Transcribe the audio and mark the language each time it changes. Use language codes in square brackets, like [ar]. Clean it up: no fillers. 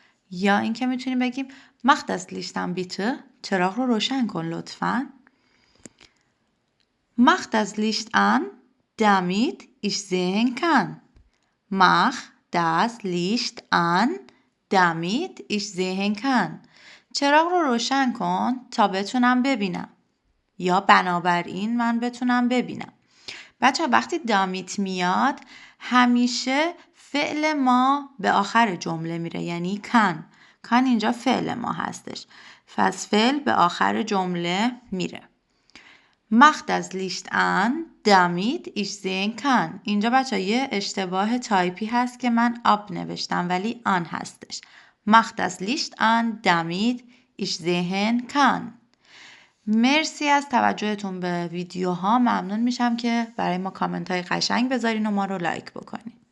[fa] یا اینکه میتونیم بگیم [de] Mach das Licht an bitte. [fa] چراغ رو روشن کن لطفاً. [de] Mach das Licht an, damit ich sehen kann. Mach das Licht an, damit ich sehen kann. [fa] چراغ رو روشن کن تا بتونم ببینم. یا بنابراین من بتونم ببینم. بچه وقتی دامیت میاد همیشه فعل ما به آخر جمله میره، یعنی کن. کن اینجا فعل ما هستش. پس فعل به آخر جمله میره. [de] Mach das Licht an, damit ich sehen kann. [fa] اینجا بچه یه اشتباه تایپی هست که من آب نوشتم ولی آن هستش. [de] Mach das Licht an, damit ich sehen kann. [fa] مرسی از توجهتون به ویدیوها. ممنون میشم که برای ما کامنت های قشنگ بذارین و ما رو لایک بکنین.